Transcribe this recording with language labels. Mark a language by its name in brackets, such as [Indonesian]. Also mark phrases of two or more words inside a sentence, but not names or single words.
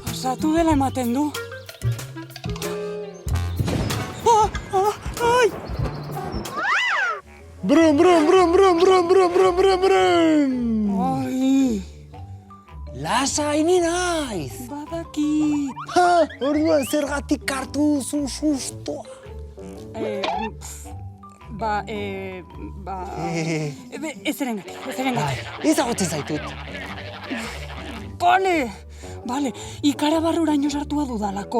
[Basque] pasatu dela ematen du. Ai! Brum, brum, brum, brum, brum, brum, brum, brum, brum. Ai! Lasai ni naiz. Badakit. Ha, orduan zergatik hartu duzu sustoa. Ezerengatik. Ezagutzen zaitut. Bale, ikarabarruraino sartua dudalako.